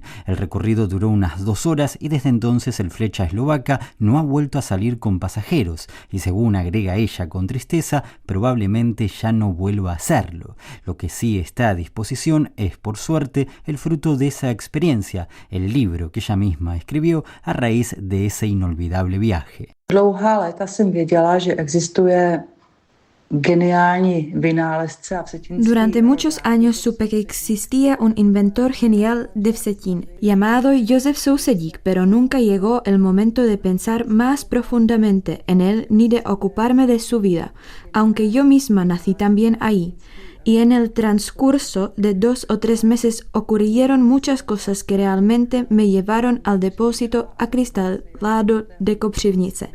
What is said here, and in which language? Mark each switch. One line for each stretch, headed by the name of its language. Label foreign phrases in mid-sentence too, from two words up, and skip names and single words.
Spanish: El recorrido duró unas 2 horas y desde entonces el Flecha Eslovaca no ha vuelto a salir con pasajeros y, según agrega ella con tristeza, probablemente ya no vuelva a hacerlo. Lo que sí está a disposición es, por suerte, el fruto de esa experiencia, el libro que ella misma escribió a raíz de ese inolvidable viaje.
Czech: Dlouhá léta jsem věděla, že existuje geniální vynálezce a vsetínský.
Spanish: Durante muchos años supe que existía un inventor genial de Vsetín, llamado Josef Sousedík, pero nunca llegó el momento de pensar más profundamente en él ni de ocuparme de su vida, aunque yo misma nací también ahí. Y en el transcurso de 2 o 3 meses ocurrieron muchas cosas que realmente me llevaron al depósito acristalado de Koprivnice.